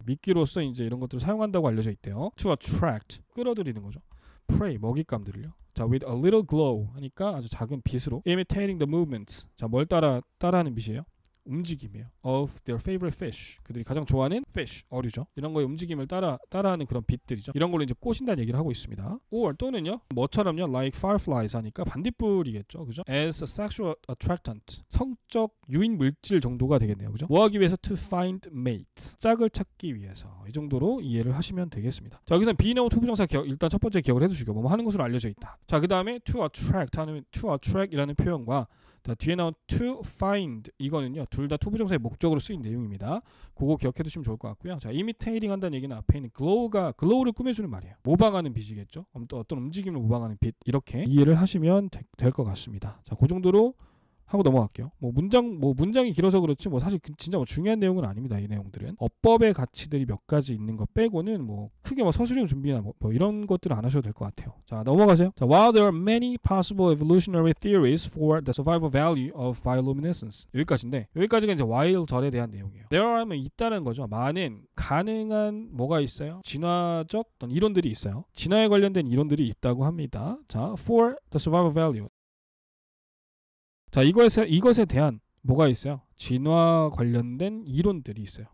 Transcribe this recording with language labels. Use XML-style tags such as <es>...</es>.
<ko>미끼로서 이제 이런 것들을 사용한다고 알려져 있대요.</ko> <en>to attract</en> <ko>끌어들이는 거죠. prey 먹잇감들을요.</ko> <en>자, with a little glow</en> <ko>하니까 아주 작은 빛으로</ko> <en>imitating the movements.</en> <ko>자, 뭘 따라하는 빛이에요? 움직임이에요.</ko> <en>of their favorite fish.</en> <ko>그들이 가장 좋아하는 fish, 어류죠. 이런 거의 움직임을 따라하는 그런 빛들이죠. 이런 걸로 이제 꼬신다는 얘기를 하고 있습니다. or 또는요. 뭐처럼요.</ko> <en>like fireflies</en> <ko>하니까 반딧불이겠죠. 그죠?</ko> <en>as a sexual attractant.</en> <ko>성적 유인 물질 정도가 되겠네요. 그죠? 뭐 하기 위해서</ko> <en>to find mates.</en> <ko>짝을 찾기 위해서. 이 정도로 이해를 하시면 되겠습니다. 자, 여기서 be known to 부정사 일단 첫 번째 기억을 해 주시고 뭐 하는 것으로 알려져 있다. 자, 그다음에 to attract 하는 to attract이라는 표현과 자, 뒤에 나온 to find 이거는요 둘 다 투부정사의 목적으로 쓰인 내용입니다. 그거 기억해 두시면 좋을 것 같고요. 자, imitating 한다는 얘기는 앞에 있는 glow를 꾸며주는 말이에요. 모방하는 빛이겠죠. 어떤 움직임을 모방하는 빛 이렇게 이해를 하시면 될 것 같습니다. 자, 그 정도로 하고 넘어갈게요. 뭐 문장이 길어서 그렇지 뭐 사실 진짜 뭐 중요한 내용은 아닙니다. 이 내용들은 어법의 가치들이 몇 가지 있는 것 빼고는 뭐 크게 뭐 서술형 준비나 뭐 이런 것들은 안 하셔도 될 것 같아요. 자, 넘어가세요.</ko> <en>자, while there are many possible evolutionary theories for the survival value of bioluminescence,</en> <ko>여기까지인데 여기까지가 이제 while 절에 대한 내용이에요. there are 하면 있다는 거죠. 많은 가능한 뭐가 있어요? 진화적 어떤 이론들이 있어요. 진화에 관련된 이론들이 있다고 합니다.</ko> <en>자, for the survival value.</en> <ko>자, 이것에 대한 뭐가 있어요? 진화 관련된 이론들이 있어요.</ko>